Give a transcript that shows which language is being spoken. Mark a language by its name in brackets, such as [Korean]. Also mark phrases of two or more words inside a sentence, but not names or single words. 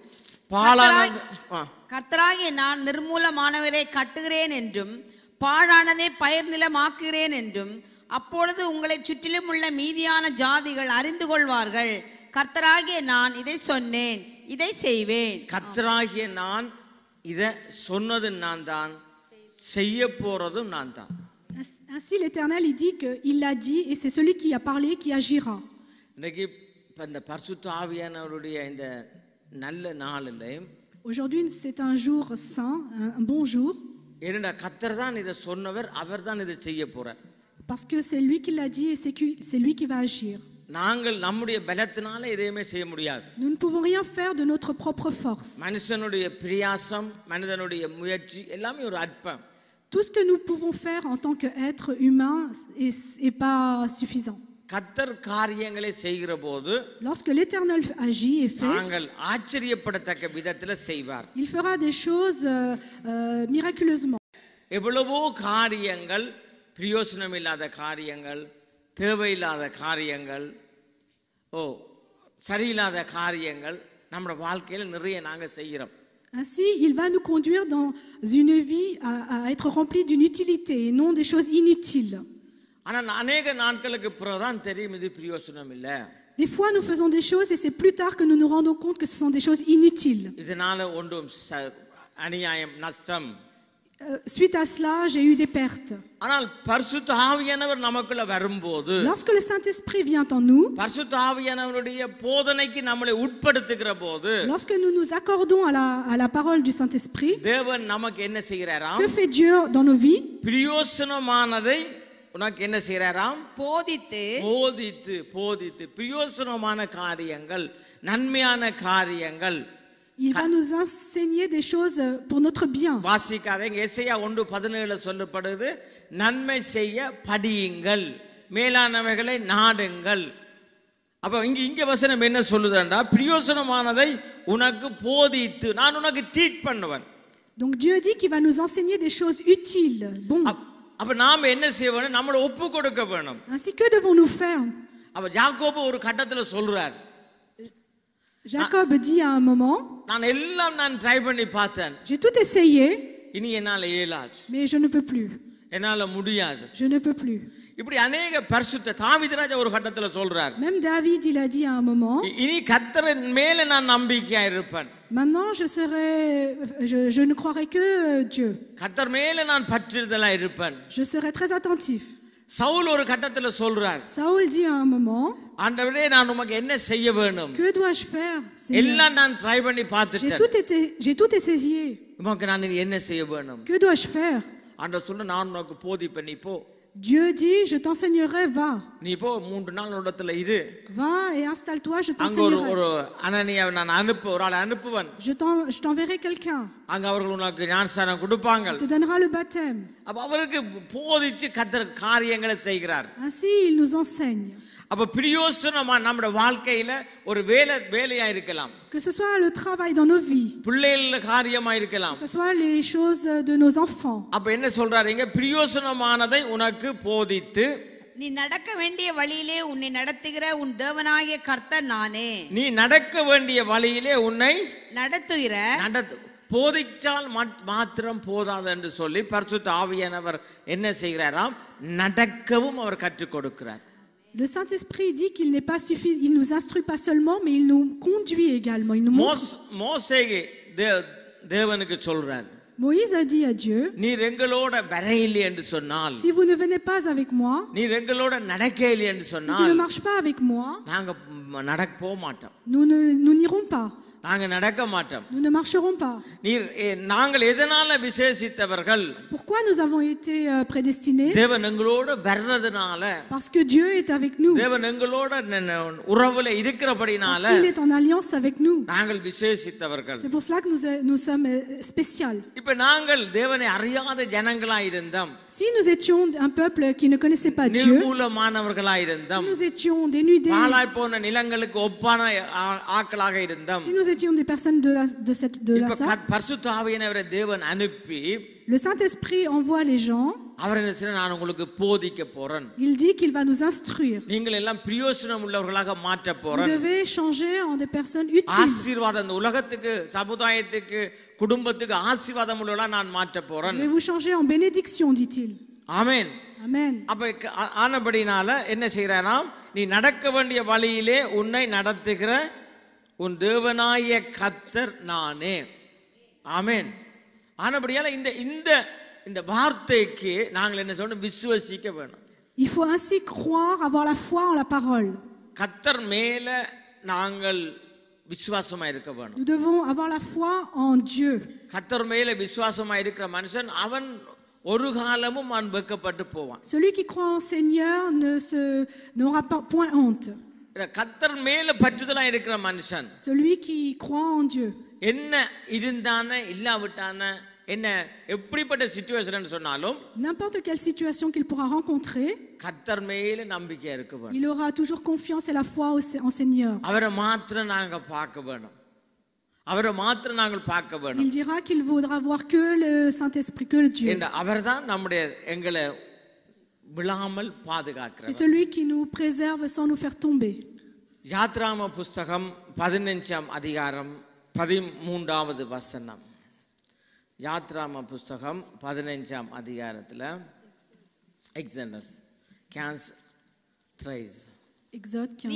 [Tamil] கர்த்தராகிய நான் நிர்மூலமானவரை கட்டுகிறேன் என்றும் பாழானதை பயிர் நிலமாக்குகிறேன் என்றும் அப்பொழுது உங்களை சுற்றிலும் உள்ள மீதியான ஜாதிகள் அறிந்து கொள்வார்கள். கர்த்தராகிய நான் இதை சொன்னேன், இதை செய்வேன். கர்த்தராகிய நான் இதை சொன்னது நான் தான், செய்ய போறதும் நான் தான். [French] Ainsi l'Éternel il dit que il l'a dit et c'est celui qui a parlé qui agira. [Tamil] இன்னைக்கு இந்த பரிசுத்த ஆவியானவருடைய இந்த நல்ல நாளிலே [French] aujourd'hui c'est un jour saint, un bon jour. [Tamil] ஏன்னா கர்த்தர் தான் இதை சொன்னவர், அவர் தான் இதை செய்ய போறார். [French] parce que c'est lui qui l'a dit et c'est lui qui va agir. [Tamil] நாங்கள் நம்முடைய பலத்தினால எதையுமே செய்ய முடியாது. [French] nous ne pouvons rien faire de notre propre force. [Tamil] மனுஷனுடைய பிரயாசம், மனிதனுடைய முயற்சி எல்லாமே ஒரு அற்பம். [French] tout ce que nous pouvons faire en tant qu'être humain est pas suffisant. [Tamil] கர்த்தர் காரியங்களை செய்கிற போது [French] lorsque l'Éternel agit et fait, [Tamil] நாங்கள் ஆச்சரியப்படத்தக்க விதத்தில் செய்வார். [French] il fera des choses miraculeusement. [Tamil] எவ்வளவோ காரியங்கள், பிரயோசனம் இல்லாத காரியங்கள், தேவையில்லாத காரியங்கள், சரியில்லாத காரியங்கள் நம்முடைய வாழ்க்கையில் நிறைய நாங்கள் செய்கிறோம். [French] ainsi il va nous conduire dans une vie à être rempli d'une utilité et non des choses inutiles. [Tamil] ஆனால் अनेक நாட்களுக்கு பிறகுதான் தெரியும் இது பிரயோசனம் இல்லை. [French] des fois nous faisons des choses et c'est plus tard que nous nous rendons compte que ce sont des choses inutiles. [Tamil] இதனால ஒன்றும் அநியாயம், நஷ்டம். [French] suite à cela j'ai eu des pertes. [Tamil] ஆனால் பரிசுத்த ஆவியானவர் நமக்குள்ள வரும்போது, [French] lorsque le Saint-Esprit vient en nous, [Tamil] பரிசுத்த ஆவியானவருடைய போதனைக்கு நம்மளை உட்படுத்துகிற போது, [French] lorsque nous nous accordons à la parole du Saint-Esprit, [Tamil] தேவன் நமக்கு என்ன செய்கிறாராம்? [French] que fait Dieu dans nos vies? [Tamil] பிரயோசனமானதை உனக்கு என்ன செய்றாராம்? போதித்து போதித்து பிரயோசனமான காரியங்கள், நன்மையான காரியங்கள். [French] Il va nous enseigner des choses pour notre bien. [Tamil] வாசிக்காதீங்க. எசையா 1:17 சொல்லப்படுது, நன்மை செய்ய படியுங்கள், மேலானவைகளை நாடுங்கள். அப்ப இங்க வசனம் என்ன சொல்லுதுன்னா, பிரயோசனமானதை உனக்கு போதித்து நான் உனக்கு டீச் பண்ணுவேன். [French] Donc Dieu dit qu'il va nous enseigner des choses utiles. Bon. [Tamil] அப்ப நாம என்ன செய்யணும்? நம்மள ஒப்பு கொடுக்க வேணும். [French] Ainsi que devons-nous faire? [Tamil] அப்ப யாக்கோபு ஒரு கட்டத்துல சொல்றார், [French] Jacob dit à un moment, [Tamil] நான் ட்ரை பண்ணி பார்த்தேன், [French] j'ai tout essayé, [Tamil] இனி என்னால இயலாது, [French] mais je ne peux plus. [Tamil] என்னால முடியாது. [French] Je ne peux plus. [Tamil] இப்படி அநேக பரிசுத்த தாவீது ராஜா ஒரு கட்டத்துல சொல்றார், [French] Même David, il a dit à un moment, [Tamil] இனி கர்த்தரின் மேல நான் நம்பிக்கையா இருப்பேன். [French] maintenant je ne croirai que Dieu. [Tamil] கர்த்தர் மேல நான் பற்றுதலா இருப்பேன். [French] Je serai très attentif. [Tamil] சவுல் ஒரு கட்டத்துல சொல்றார், [French] Saoul dit à un moment, [Tamil] ஆண்டவரே நான் உமக்கு என்ன செய்ய வேணும்? [French] que dois-je faire? Seigneur? [Tamil] எல்லாம் நான் ட்ரை பண்ணி பார்த்துட்டேன், [French] J'ai tout essayé. [Tamil] உமக்கு நான் இனி என்ன செய்ய வேணும்? [French] Que dois-je faire? [Tamil] ஆண்டவர் சொல்ல, நான் உனக்கு போதிப்பேன், நீ போ. [French] Dieu dit, je t'enseignerai, va. [Tamil] நீ போ, 3 நாள் இடத்துல இரு. [French] Va et installe-toi, je [Tamil] அங்க [French] t'enseignerai. [Tamil] ஒரு அனனியாவை நான் ஒரு ஆளை அனுப்புவேன். [French] Je t'enverrai quelqu'un. [Tamil] அங்க அவர்கள் உனக்கு ஞானஸ்நானம் கொடுப்பாங்க. [French] Il te donnera le baptême. [Tamil] அப்ப அவருக்கு போதிச்சு கர்த்தர் காரியங்களை செய்கிறார். [French] Ainsi, il nous enseigne. [Tamil] அப்ப பிரயோசனமா நம்முடைய வாழ்க்கையில ஒரு வேலையா இருக்கலாம், [French] Que ce soit le travail dans nos vies, [Tamil] பிள்ளைகள காரியமா இருக்கலாம், [French] que ce soit les choses de nos enfants. [Tamil] அப்ப என்ன சொல்றாருங்க? பிரயோசனமானதை உனக்கு போதித்து நீ நடக்க வேண்டிய வழியிலே உன்னை நடத்துகிற உன் தேவனாகிய கர்த்தர் நானே. நீ நடக்க வேண்டிய வழியிலே உன்னை நடத்துகிற போதிச்சால் மாத்திரம் போதாது என்று சொல்லி பரிசுத்த ஆவியானவர் என்ன செய்கிறாராம்? நடக்கவும் அவர் கற்றுக் கொடுக்கிறார். [French] Le Saint-Esprit dit qu'il n'est pas suffisant, il nous instruit pas seulement, mais il nous conduit également. Il nous montre. [Tamil] மோசேக்கு தேவனுக்கு சொல்றார், [French] Moïse a dit à Dieu, [Tamil] நீர் எங்களோட வரையில்லை என்று சொன்னால், [French] si vous ne venez pas avec moi, [Tamil] நீர் எங்களோட நடக்கையில்லை என்று [French] si tu ne [Tamil] சொன்னால், [French] marches pas avec moi, [Tamil] நாங்க நடக்க போக மாட்டோம், [French] nous n'irons pas. [Tamil] நாங்க நடக்க மாட்டோம். [French] Nous ne marcherons pas. [Tamil] நீர் நாங்கள் எதனால விசேஷித்தவர்கள்? [French] Pourquoi nous avons été prédestinés? [Tamil] தேவன் எங்களோட வர்றதுனால, [French] Parce que Dieu est avec nous. [Tamil] தேவன் எங்களோட உறவுல இருக்கிறபடினால [French] Parce qu'il est en alliance avec nous. [Tamil] நாங்கள் விசேஷித்தவர்கள். [French] C'est pour cela que nous sommes spéciaux. [Tamil] இப்ப நாங்கள் தேவனை அறியாத ஜனங்களா இருந்தோம், [French] Si nous étions un peuple qui ne connaissait pas Dieu, [Tamil] நிர்மூலமானவர்களா இருந்தோம், [French] si nous étions dénudés, [Tamil] பாழாய் போன நிலங்களுக்கு ஒப்பான ஆட்களாக இருந்தோம். [French] si nous étions des personnes de la [Tamil] இப்ப [French] sorte, [Tamil] பரிசுத்த ஆவியானவரை தேவன் அனுப்பி [French] le Saint-Esprit envoie les gens. [Tamil] அவர் என்ன செய்ய, நான் உங்களுக்கு போதிக்க போறேன், [French] Il dit qu'il va nous instruire. [Tamil] நீங்கள் எல்லாம் பிரயோசனம் உள்ளவர்களாக மாற்ற [French] Vous [Tamil] போறேன், [French] devez changer en des personnes utiles. [Tamil] ஆசீர்வாதம் இந்த உலகத்துக்கு, சமுதாயத்துக்கு, குடும்பத்துக்கு ஆசீர்வாதம் உள்ளவர்களா நான் மாற்ற [French] Je [Tamil] போறேன். [French] vais vous changer en bénédiction, dit-il. [Tamil] ஆமென். [French] Amen. [Tamil] அப்ப ஆனபடினால என்ன செய்யறானாம்? நீ நடக்க வேண்டிய வழியிலே உன்னை நடத்துகிற உன் தேவனாய கர்த்தர் நானே. ஆமென். ஆனபடியால இந்த வார்த்தைக்கு நாங்கள் என்ன சொல்லணும்? விசுவசிக்க வேணும். [French] Il faut ainsi croire, avoir la foi en la parole. [Tamil] கர்த்தர் மேல நாங்கள் விசுவாசமா இருக்க வேணும். [French] Nous devons avoir la foi en Dieu. [Tamil] கர்த்தர் மேல விசுவாசமா இருக்கிற மனுஷன் அவன் ஒரு காலமும் அவன் வெட்கப்பட்டு போவான். [French] Celui qui croit en Seigneur n'aura point honte. [Tamil] கர்த்தர் மேல பற்றுதலா இருக்கிற மனுஷன், [French] Celui qui croit en Dieu, [Tamil] என்ன இருந்தான இல்லாவிட்டான என்ன எப்படிப்பட்ட சிச்சுவேஷன் சொன்னாலும் [French] n'importe quelle situation qu'il pourra rencontrer, [Tamil] கர்த்தர் மேல நம்பிக்கையா இருக்க வேணும். [French] il aura toujours confiance et la foi en Seigneur. [Tamil] அவரை மாத்திரம் நாங்க பார்க்க வேணும், அவரை மாத்திரம் நாங்கள் பார்க்க வேணும். [French] Il dira qu'il voudra voir que le Saint-Esprit, que le Dieu. [Tamil] அவர்தான் நம்முடைய எங்களை விழாமல் பாதுகாக்கிறார். [French] C'est celui qui nous préserve sans nous faire tomber. [Tamil] யாத்ராம புஸ்தகம் 15ஆம் அதிகாரம் 13வது வசனம். யாத்ராம புஸ்தகம் 15ஆம் அதிகாரத்துல எக்ஸோடஸ் 15:13. [French] Exode 15.